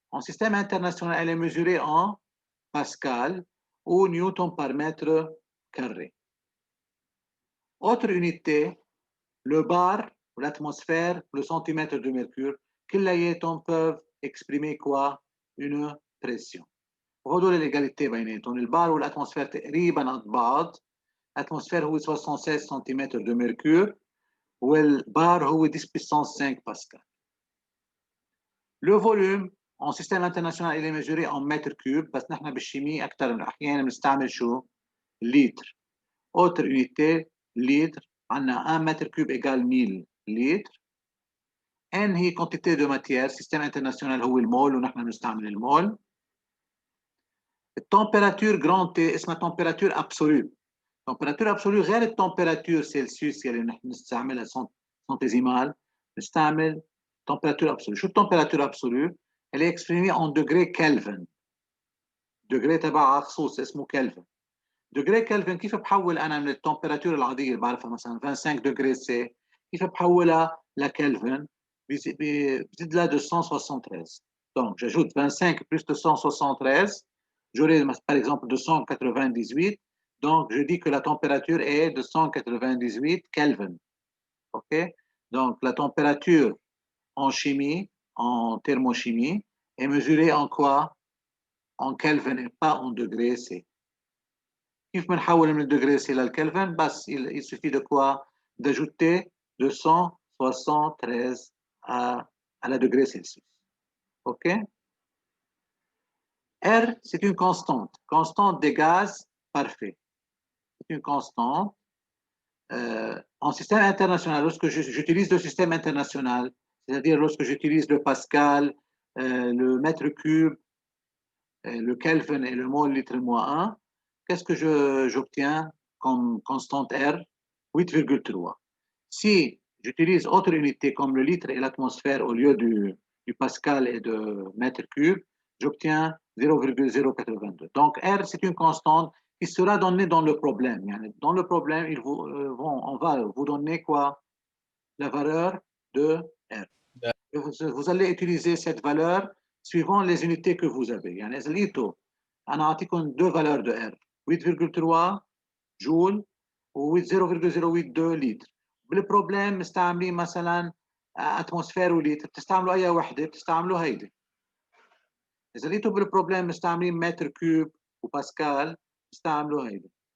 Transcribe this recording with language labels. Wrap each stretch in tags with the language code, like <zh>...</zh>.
<fr>En système international, elle est mesurée en pascal ou newton par mètre carré. Autre unité, le bar, l'atmosphère, le centimètre de mercure, كلياتهم peuvent exprimer quoi? Une pression.</fr> <ar>وهدول الإيجاليتي بيناتهم البار والأتموسفير تقريبا قد بعض. الأتموسفير هو 76 سنتيمتر de mercure والبار هو 10 puissance 5 pascal.</ar> <fr>Le volume en système international il est mesuré en mètres cubes</fr> <ar>بس نحن بالشيمية أكثر من أحيانا بنستعمل شو؟</ar> <fr>litre. Autre unité litre عندنا 1 mètre cube égale 1000 litres.</fr> <ar>N هي</ar> <fr>quantité de matière système international</fr> <ar>هو المول ونحن بنستعمل المول. التمبيراتور جراند تي اسمها تمبيراتور ابسولو. تمبيراتور ابسولو غير التمبيراتور سلسيوس يلي نحن بنستعملها سنتيزيمال بنستعمل تمبيراتور ابسولو. شو التمبيراتور ابسولو؟ اللي اكسبريمي ان دوغري كلفن. دوغري تبعها خصوص اسمه كلفن. دوغري كلفن كيف بحول انا من التمبيراتور العاديه اللي بعرفها مثلا 25 دوغري سي كيف بحولها لكلفن؟ بزيد لها 273.</ar> <fr>Donc j'ajoute 25 plus 273. J'aurai par exemple 298. Donc je dis que la température est 298 Kelvin. OK? Donc la température en chimie, en thermochimie, est mesurée en quoi? En Kelvin et pas en degrés C.</fr> <ar>كيف بنحول من الدغري سي للكلفن؟ بس</ar> <fr>il suffit de quoi? D'ajouter 273 à la degré Celsius. OK? R, c'est une constante des gaz parfait. C'est une constante. En système international, lorsque j'utilise le système international, c'est-à-dire lorsque j'utilise le pascal, le mètre cube, le Kelvin et le mol litre moins 1, qu'est-ce que j'obtiens comme constante R? 8,3. Si j'utilise autre unité comme le litre et l'atmosphère au lieu du pascal et de mètre cube, j'obtiens 0,082. Donc R, c'est une constante qui sera donnée dans le problème. Dans le problème, on va vous donner quoi? La valeur de R. Vous allez utiliser cette valeur suivant les unités que vous avez.</fr> <ar>يعني إذا لقيتوا أنا أعطيكم</ar> <fr>deux valeurs de R</fr> <ar>8,3 جول و 0,082 لتر. بالبروبلم مستعملين مثلا اتموسفير ولتر بتستعملوا أي وحدة؟ بتستعملوا هيدي. إذا لقيتوا بالبروبلم مستعملين متر كيوب وباسكال بتستعملوا هيدي.</ar>